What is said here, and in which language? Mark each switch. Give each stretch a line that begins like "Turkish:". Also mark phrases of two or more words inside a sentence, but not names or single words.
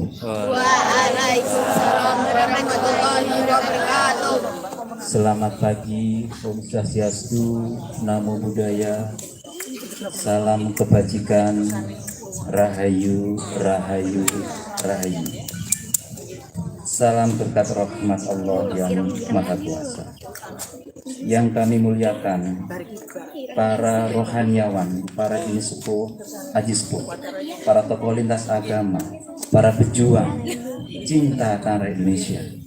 Arabic: وعليكم السلام ورحمة الله وبركاته.
Indonesian: Selamat pagi,
Balinese: Om Swastiastu,
Pali: Namo Buddhaya,
Indonesian: salam kebajikan, Rahayu, Rahayu, Rahayu. Salam berkat rahmat Allah yang Maha Kuasa. Yang kami muliakan, para rohaniawan, para ini sepuh, haji sepuh, para tokoh lintas agama, para pejuang cinta tanah Indonesia.